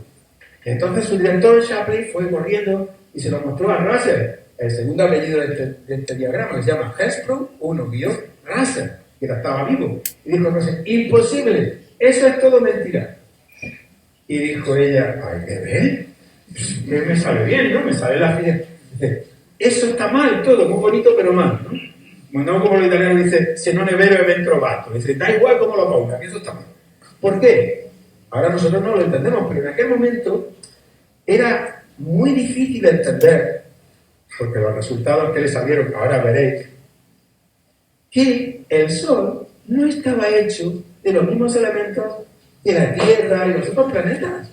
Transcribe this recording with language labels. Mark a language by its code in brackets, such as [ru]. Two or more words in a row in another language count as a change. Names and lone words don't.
[es] Entonces su director Shapley fue corriendo y se lo mostró a Russell, el segundo apellido de este diagrama, que se llama Hesprong 1-Russell, que estaba vivo. Y dijo Russell, imposible, eso es todo mentira. Y dijo ella, ay, ¿qué ves? Me sale bien, ¿no? Me sale la fiesta. Dice, eso está mal todo, muy bonito, pero mal, ¿no? Bueno, como los italianos dicen, [it] se non è vero e ben trovato. [es] Dice, da igual como lo pongan, eso está mal. ¿Por qué? Ahora nosotros no lo entendemos, pero en aquel momento era muy difícil de entender, porque los resultados que le salieron, ahora veréis, que el Sol no estaba hecho de los mismos elementos que la Tierra y los otros planetas.